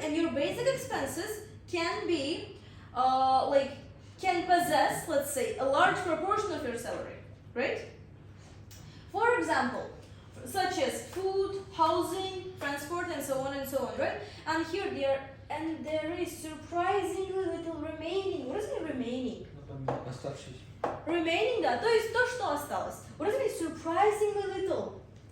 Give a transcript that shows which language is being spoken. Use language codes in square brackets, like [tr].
[en] And your basic expenses can be, can possess, let's say, a large proportion of your salary, right? For example, such as food, housing, transport, and so on, right? And here there is surprisingly little remaining. What does it mean remaining? [ru] Оставшись. Remaining, да, то есть то, что осталось. [en] What does it mean surprisingly little?